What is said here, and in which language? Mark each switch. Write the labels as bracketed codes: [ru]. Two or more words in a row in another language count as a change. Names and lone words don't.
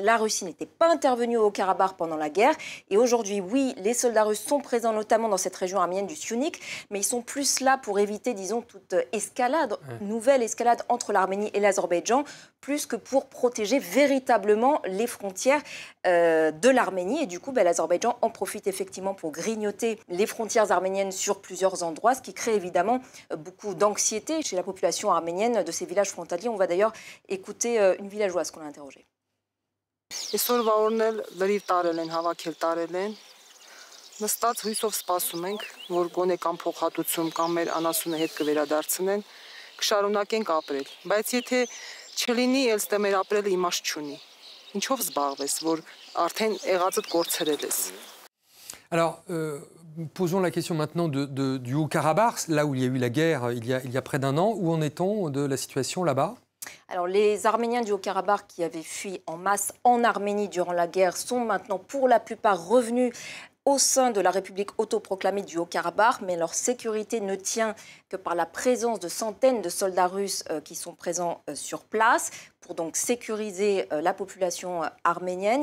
[fr] La Russie n'était pas intervenue au Haut-Karabakh pendant la guerre. Et aujourd'hui, oui, les soldats russes sont présents notamment dans cette région arménienne du Syunik, mais ils sont plus là pour éviter, disons, toute escalade, nouvelle escalade entre l'Arménie et l'Azerbaïdjan, plus que pour protéger véritablement les frontières de l'Arménie. Et du coup, l'Azerbaïdjan en profite effectivement pour grignoter les frontières arméniennes sur plusieurs endroits, ce qui crée évidemment beaucoup d'anxiété chez la population arménienne de ces villages frontaliers. On va d'ailleurs écouter une villageoise qu'on a interrogée. [hy] Նստած հույսով սպասում ենք, որ գոնե կամ փոխհատուցում կամ մեր անասունը հետ կվերադարձնեն, կշարունակենք ապրել, բայց եթե չլինի, ելստե մեր ապրելը իմաստ չունի։ Ինչով զբաղվես, որ արդեն եղածդ կորցրել ես։ [fr] Alors, Posons la question maintenant du Haut-Karabakh, là où il y a eu la guerre il y a près d'un an. Où en est-on de la situation là-bas ? Alors, les Arméniens du Haut-Karabakh qui avaient fui en masse en Arménie durant la guerre sont maintenant pour la plupart revenus au sein de la République autoproclamée du Haut-Karabakh, mais leur sécurité ne tient que par la présence de centaines de soldats russes qui sont présents sur place pour donc sécuriser la population arménienne.